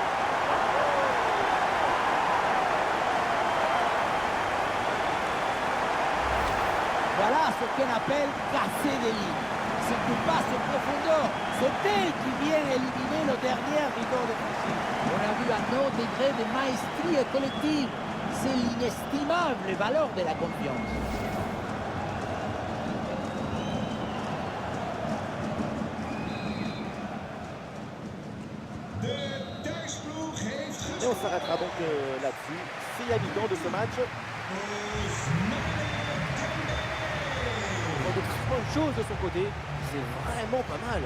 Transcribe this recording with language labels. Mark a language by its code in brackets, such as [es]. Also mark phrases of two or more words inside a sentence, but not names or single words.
[fr] Voilà ce qu'on appelle casser des lignes. Ce qui passe en profondeur, c'est elle qui vient éliminer le dernier rideau défensif. On a vu un autre degré de maestrie collective. C'est l'inestimable valeur de la confiance. [nl] De thuisploeg heeft [fr] Et on s'arrêtera donc là-dessus. C'est la mi-temps de ce match. De très bonnes choses de son côté, c'est vraiment pas mal.